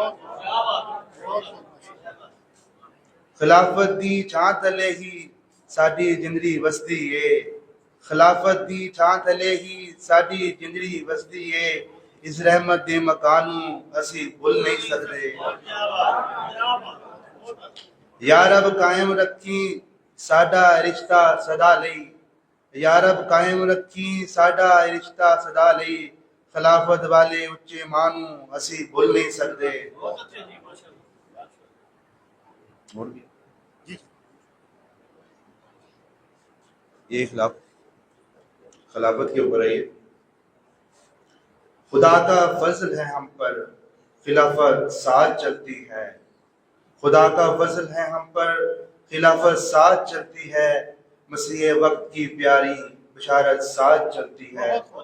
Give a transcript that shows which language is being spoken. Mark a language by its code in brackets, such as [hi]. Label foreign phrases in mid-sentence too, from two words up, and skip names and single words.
[pa] ਖਿਲਾਫਤ ਦੀ ਛਾਂ ਥੱਲੇ ਹੀ ਸਾਡੀ ਜ਼ਿੰਦਗੀ ਵਸਦੀ ਏ. ਖਿਲਾਫਤ ਦੀ ਛਾਂ ਥੱਲੇ ਹੀ ਸਾਡੀ ਜ਼ਿੰਦਗੀ ਵਸਦੀ ਏ. ਇਸ ਰਹਿਮਤ ਦੇ ਮਕਾਨ ਨੂੰ ਅਸੀਂ ਭੁੱਲ ਨਹੀਂ ਸਕਦੇ. یا رب قائم رکھی ساڈا رشتہ سدا لئی. یا رب قائم رکھی ساڈا رشتہ سدا لئی. خلافت والے اچے ماں نوں اسی بھول نہیں سکتے. [ur] یہ خلافت کے اوپر ہے. خدا کا فضل ہے ہم پر خلافت ساتھ چلتی ہے، خدا کا فضل ہے ہم پر، خلافت ساتھ چلتی ہے، مسیح وقت کی پیاری بشارت ساتھ چلتی ہے۔